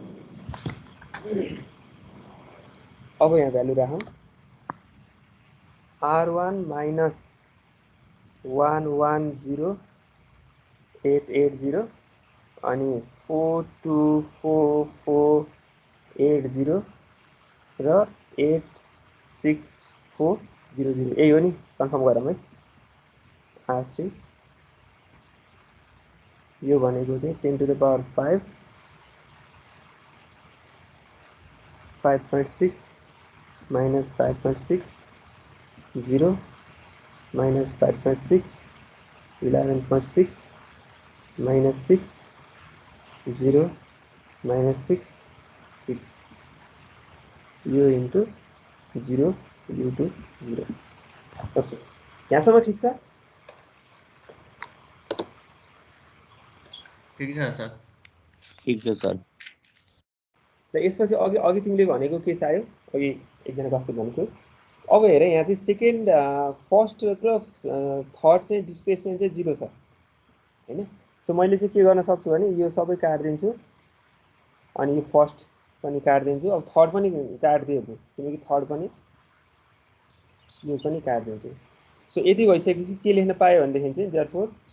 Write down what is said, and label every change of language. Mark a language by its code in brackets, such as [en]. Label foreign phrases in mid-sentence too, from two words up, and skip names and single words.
[ne] अब यहाँ भ्यालु राखौँ [en] R1 minus 110880 [ne] अनि 424480 र 86400 यही हो नि कन्फर्म गरौँ है R3 यो भनेको चाहिँ [en] 10 to the power 5 5.6 minus 5.6 0 minus 5.6 11.6 minus 6 0 minus 6 6 यो into 0 u2 0 [ne] ओके यहाँसम्म ठिक छ ठिक छ सर ठिक छ सर र यसपछि अघि अघि तिमीले भनेको के छ आयो अघि एकजना कस्तो भनेको अब हेर यहाँ चाहिँ [en] second first [ne] र थर्ड चाहिँ डिस्प्लेसमेन्ट चाहिँ 0 छ हैन सो मैले चाहिँ के गर्न सक्छु भने यो सबै काट्दिन्छु अनि यो फर्स्ट पनि काट्दिन्छु अब थर्ड पनि काट्दिए किनकि थर्ड पनि यो पनि काट्दिन्छु सो यति भइसकेपछि के लेख्न पायो भनेदेखि चाहिँ देयरफोर